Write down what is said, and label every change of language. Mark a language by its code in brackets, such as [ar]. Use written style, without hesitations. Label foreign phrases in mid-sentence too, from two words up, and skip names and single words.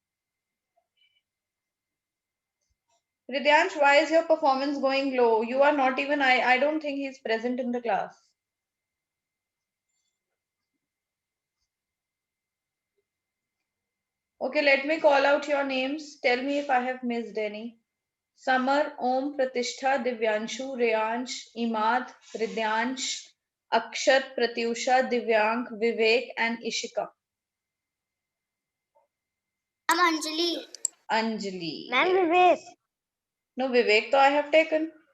[en] Ridyansh, why is your performance going low? You are not even, I don't think he's present in the class. Okay, let me call out your names. Tell me if I have missed any. Samar, Om, Pratishtha, Divyanshu, Reyansh, Imad, Ridyansh, Akshat, Pratyusha, Divyank, Vivek, and Ishika. I'm Anjali. Anjali. Ma'am, Yes. Vivek. No, Vivek, though I have taken.